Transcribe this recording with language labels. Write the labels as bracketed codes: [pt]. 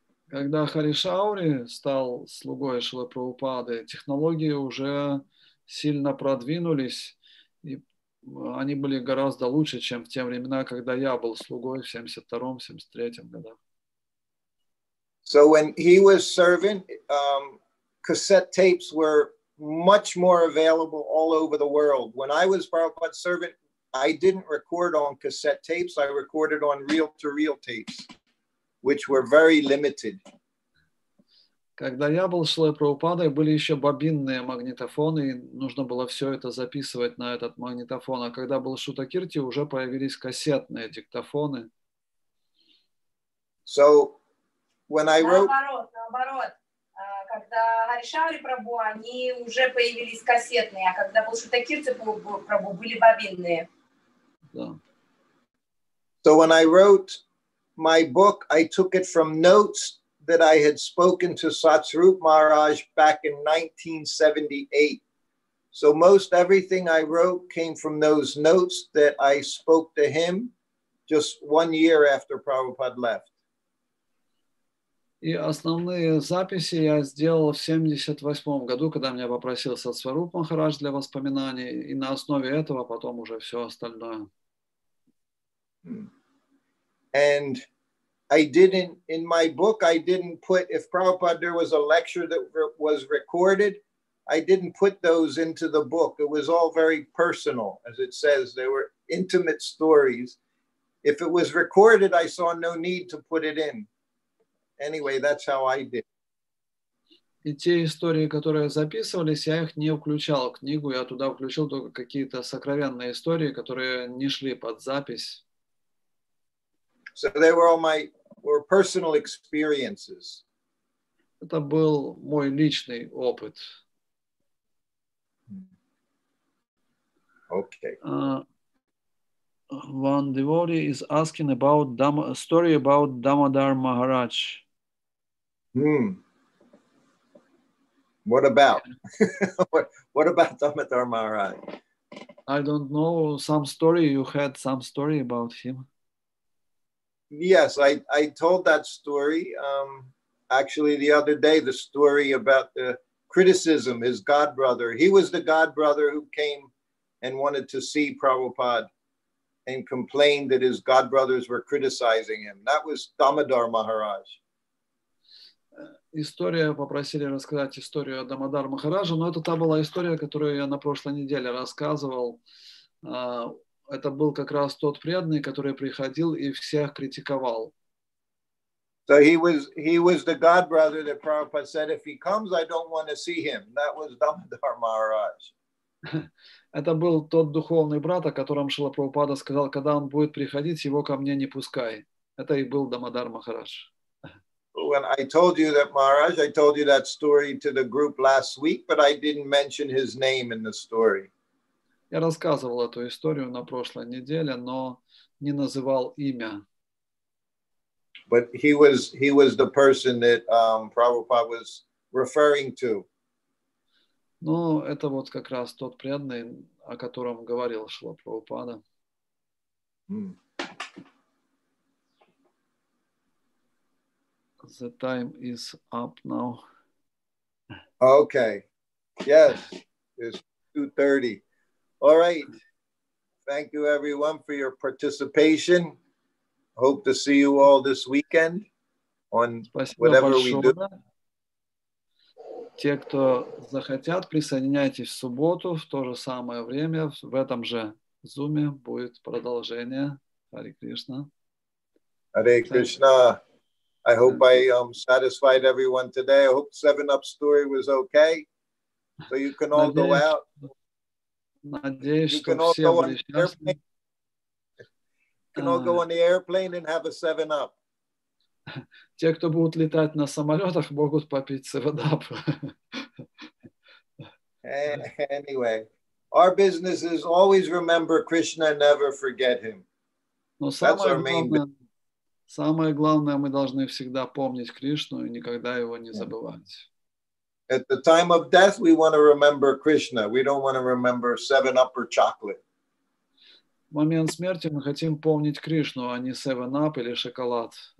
[ru] Когда Хари Шаури стал слугой Шрилы Прабхупады, технологии уже сильно продвинулись, и они были гораздо лучше, чем в те времена, когда я был слугой в 72-73 годах. [en] So when he was servant, cassette tapes were much more available all over the world. When I was Prabhupada's servant, I didn't record on cassette tapes. I recorded on reel-to-reel tapes, which were very limited. [ru] Когда я был Шрилой Прабхупадой, были еще бобинные магнитофоны, и нужно было все это записывать на этот магнитофон. А когда был Шрутакирти, уже появились кассетные диктофоны. [en] So when I wrote... [ru] Наоборот. Когда Хари Шаури Прабху, они уже появились кассетные, а когда был Шрутакирти Прабху, были бобинные. Да. [en] So when I wrote my book, I took it from notes that I had spoken to Satsvarup Maharaj back in 1978. So most everything I wrote came from those notes that I spoke to him just 1 year after Prabhupada left. [ru] И основные записи я сделал в 1978 году, когда меня попросил Сатсваруп Махарадж для воспоминаний, и на основе этого потом уже все остальное. [en] And I didn't, in my book, I didn't put, if Prabhupada, there was a lecture that was recorded, I didn't put those into the book. It was all very personal, as it says. They were intimate stories. If it was recorded, I saw no need to put it in. Anyway, that's how I did. [ru] И те истории, которые записывались, я их не включал в книгу, я туда включил только какие-то сокровенные истории, которые не шли под запись. [en] So they were all were personal experiences. [ru] Это был мой личный опыт. [en] Okay. One devotee is asking about a story about Damodar Maharaj. What about? what about Damodar Maharaj? I don't know, some story, you had some story about him. Yes, I told that story actually the other day, the story about the criticism, his godbrother. He was the godbrother who came and wanted to see Prabhupada and complained that his godbrothers were criticizing him. That was Damodar Maharaj. [ru] История, попросили рассказать историю о Дамодар Махараджа, но это та была история, которую я на прошлой неделе рассказывал. Это был как раз тот преданный, который приходил и всех критиковал. [en] So he was the godbrother that Prabhupada said, if he comes, I don't want to see him. That was Damodar Maharaj. [ru] Это был тот духовный брат, о котором Шрила Прабхупада сказал, когда он будет приходить, его ко мне не пускай. Это и был Дамодар Махарадж. [en] When I told you that, Maharaj, I told you that story to the group last week, but I didn't mention his name in the story. [ru] Я рассказывал эту историю на прошлой неделе, но не называл имя. [en] But he was the person that Prabhupada was referring to. [ru] Ну, это вот как раз тот преданный, о котором говорил Шрила Прабхупада. [en] The time is up now. Okay. Yes, it's 2:30. All right. Thank you, everyone, for your participation. hope to see you all this weekend on whatever we do. [ru] Те, кто захотят, присоединяйтесь в субботу в то же самое время. В этом же зуме будет продолжение. Харе Кришна. [en] Hare Krishna. I hope I satisfied everyone today. I hope 7-Up story was okay. So you can all go out. [ru] Надеюсь, [en] You [ru] что [en] can all [ru] все [en] go [ru] были [en] on the airplane. You can all go on the airplane and have a 7-Up. [ru] Те, кто будут летать на самолетах, могут попить 7-Up. [en] Anyway, our business is always remember Krishna, never forget him. [ru] Но [en] That's our main business. [ru] самое главное, мы должны всегда помнить Кришну и никогда его не забывать. [en] At the time of death, we want to remember Krishna. We don't want to remember 7-Up or chocolate. [ru] В момент смерти мы хотим помнить Кришну, а не 7-Up или шоколад.